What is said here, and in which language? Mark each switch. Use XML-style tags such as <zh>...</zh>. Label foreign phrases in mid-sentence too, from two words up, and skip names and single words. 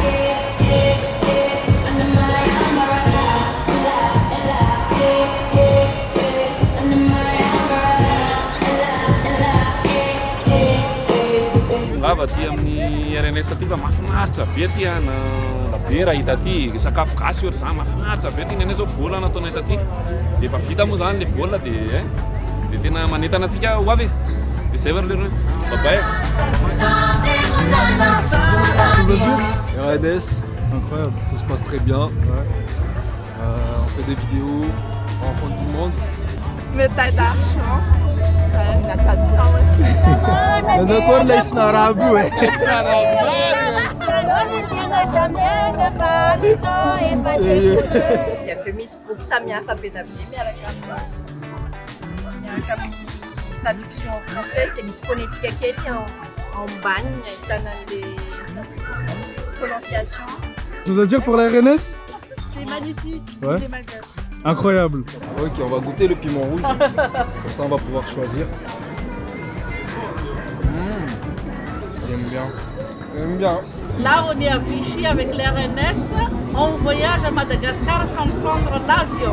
<mg>Lava aty amin'ny RNS aty fa mahafinaritra be aty na be raha hita aty sakafo gasy ohatra zany mahafinaritra be aty neny zao baolina nataonay taty dia efa vita moa zany le baolina dia tena manentana antsika ho avy dia zay varolereo babay</mg> <fr>RNS, incroyable, tout se passe très bien. On fait des vidéos, on rencontre du monde. médaille d'argent Encore là, il n'a pas vu.</fr> <mg>Efa misy boky samihafa be da be miaraka amin'ny</mg> <fr>traduction française</fr> <mg>dia misy phonétique kely ambaniny ahitana an'le prononciation.</mg> <fr>Tu veux dire pour la RNS? c'est magnifique Ouais. les malgaches Incroyable. Ok, on va goûter le piment rouge. Comme ça, on va pouvoir choisir. J'aime bien. J'aime bien. Là, on est à Vichy avec l'RNS. On voyage à Madagascar sans prendre l'avion.</fr>